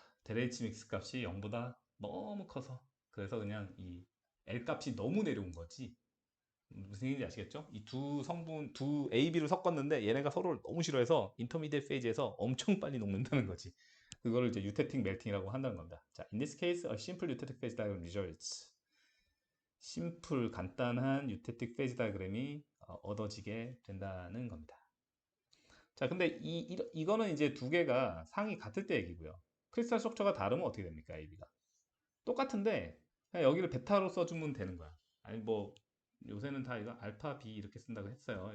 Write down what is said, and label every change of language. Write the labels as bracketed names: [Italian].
[Korean] 데레이치 믹스 값이 0보다 너무 커서 그래서 그냥 이 L 값이 너무 내려온 거지. 무슨 얘기인지 아시겠죠? 이 두 성분, 두 A, B를 섞었는데 얘네가 서로를 너무 싫어해서 인터미디ate 페이지에서 엄청 빨리 녹는다는 거지. 그거를 이제 유테틱 멜팅이라고 한다는 겁니다. [English] 자, in this case, a simple 유테틱 페이지 diagram results. [Korean] 심플, 간단한 유테틱 페이지 다이어그램이 얻어지게 된다는 겁니다. 자, 근데 이거는 이제 두 개가 상이 같을 때 얘기고요. 크리스탈 스트럭처가 다르면 어떻게 됩니까? AB가. 똑같은데 그냥 여기를 베타로 써주면 되는 거야. 아니 뭐 요새는 다 이거 알파 B 이렇게 쓴다고 했어요.